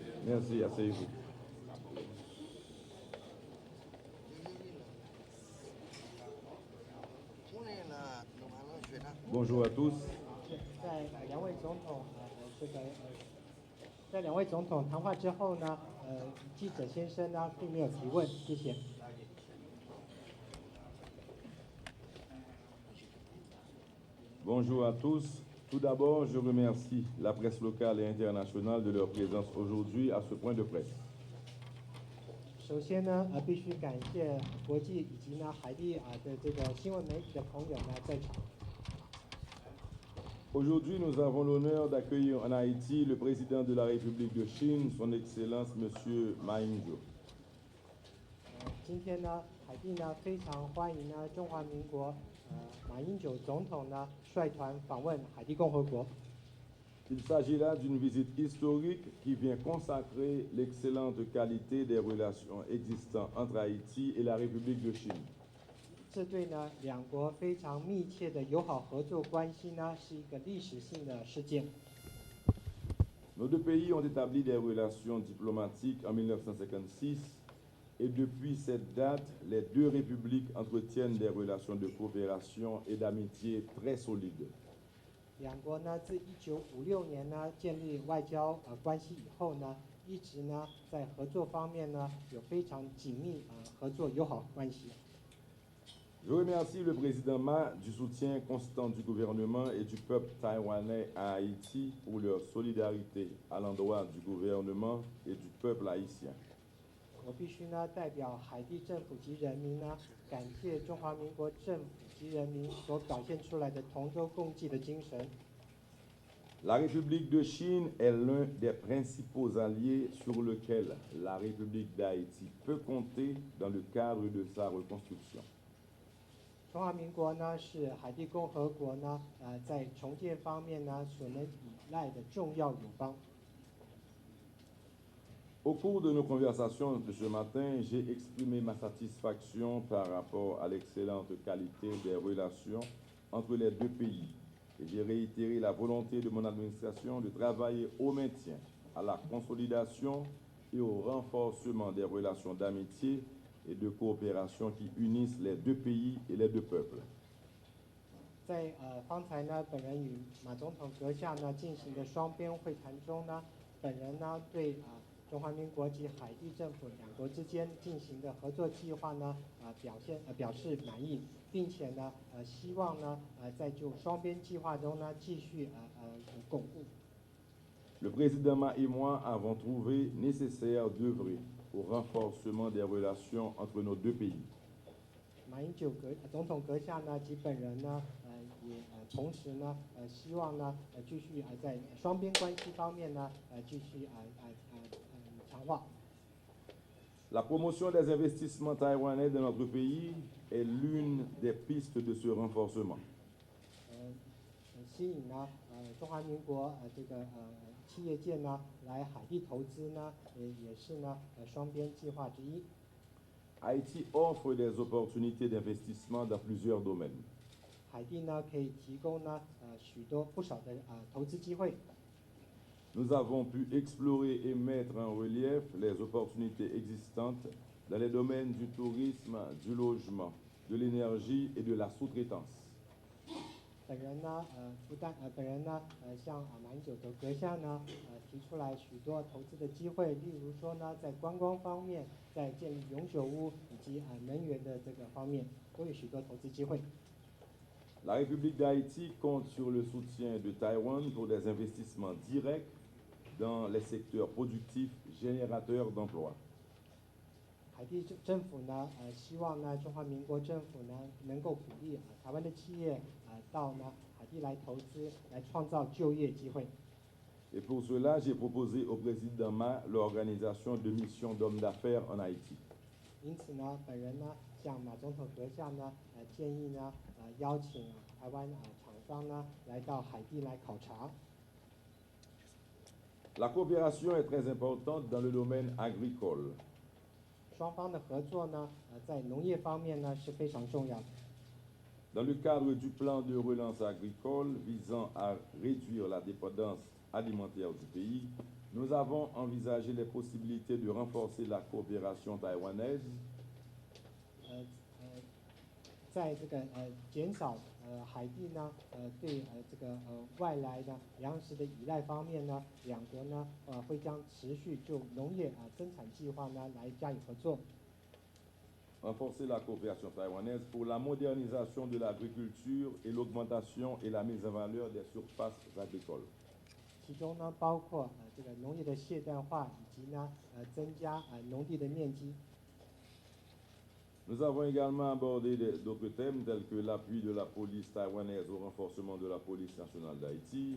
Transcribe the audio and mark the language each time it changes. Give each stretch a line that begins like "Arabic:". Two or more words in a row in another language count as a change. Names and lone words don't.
French: Merci, asseyez-vous. Bonjour à tous.
Chinese: 在两位总统谈话之后呢，记者先生呢并没有提问，谢谢。
French: Bonjour à tous. Tout d'abord, je remercie la presse locale et internationale de leur présence aujourd'hui à ce point de presse.
Chinese: 首先呢，必须感谢国际以及呢海地的这个新闻媒体的朋友呢在场。
French: Aujourd'hui, nous avons l'honneur d'accueillir en Haïti le président de la République de Chine, son Excellence Monsieur Ma Ying-jeou.
Chinese: 今天呢，海地呢非常欢迎呢中华民国马英九总统呢率团访问海地共和国。
French: Il s'agit là d'une visite historique qui vient consacrer l'excellente qualité des relations existantes entre Haïti et la République de Chine.
Chinese: 这对呢两国非常密切的友好合作关系呢是一个历史性的事件。
French: Nos deux pays ont établi des relations diplomatiques en 1956 et depuis cette date, les deux républiques entretiennent des relations de coopération et d'amitié très solides.
Chinese: 两国呢自1956年呢建立外交关系以后呢，一直呢在合作方面呢有非常紧密合作友好关系。
French: Je remercie le président Ma du soutien constant du gouvernement et du peuple taïwanais à Haïti pour leur solidarité à l'endroit du gouvernement et du peuple haïtien.
Chinese: 我必须呢代表海地政府及人民呢，感谢中华民国政府及人民所表现出来的同舟共济的精神。
French: La République de Chine est l'un des principaux alliés sur lequel la République d'Haïti peut compter dans le cadre de sa reconstruction.
Chinese: 中华民国呢是海地共和国呢在重建方面呢所能依赖的重要友邦。
French: Au cours de nos conversations de ce matin, j'ai exprimé ma satisfaction par rapport à l'excellente qualité des relations entre les deux pays. Et j'ai réitéré la volonté de mon administration de travailler au maintien, à la consolidation et au renforcement des relations d'amitié et de coopération qui unissent les deux pays et les deux peuples.
Chinese: 在方才呢，本人与马总统阁下呢进行的双边会谈中呢，本人呢对中华民国及海地政府两国之间进行的合作计划呢表示满意，并且呢希望呢在就双边计划中呢继续巩固。
French: Le président Ma et moi avons trouvé nécessaire d'œuvrer au renforcement des relations entre nos deux pays.
Chinese: 马英九总统阁下呢及本人呢也同时呢希望呢继续在双边关系方面呢继续强化。
French: La promotion des investissements taïwanais dans notre pays est l'une des pistes de ce renforcement.
Chinese: 吸引呢中华民国这个企业界呢来海地投资呢也是呢双边计划之一。
French: Haïti offre des opportunités d'investissement dans plusieurs domaines.
Chinese: 海地呢可以提供呢不少的投资机会。
French: Nous avons pu explorer et mettre en relief les opportunités existantes dans les domaines du tourisme, du logement, de l'énergie et de la sous-traitance.
Chinese: 本人呢向马英九阁下呢提出来许多投资的机会，例如说呢在观光方面，在建立永久屋以及能源的这个方面，都有许多投资机会。
French: La République d'Haïti compte sur le soutien de Taïwan pour des investissements directs dans les secteurs productifs générateurs d'emplois.
Chinese: 海地政府呢希望呢中华民国政府呢能够鼓励台湾的企业到呢海地来投资，来创造就业机会。
French: Et pour cela, j'ai proposé au président Ma l'organisation de missions d'hommes d'affaires en Haïti.
Chinese: 因此呢，本人呢向马总统阁下呢建议呢邀请台湾厂商呢来到海地来考察。
French: La coopération est très importante dans le domaine agricole.
Chinese: 双方的合作呢在农业方面呢是非常重要的。
French: Dans le cadre du plan de relance agricole visant à réduire la dépendance alimentaire du pays, Nous avons envisagé les possibilités de renforcer la coopération taïwanaise
Chinese: 在这个减少海地呢对这个外来的粮食的依赖方面呢，两国呢会将持续就农业增产计划呢来加以合作。
French: renforcer la coopération taïwanaise pour la modernisation de l'agriculture et l'augmentation et la mise en valeur des surfaces agricoles.
Chinese: 其中呢包括这个农业的现代化以及呢增加农地的面积。
French: Nous avons également abordé d'autres thèmes tels que l'appui de la police taïwanaise au renforcement de la police nationale d'Haïti.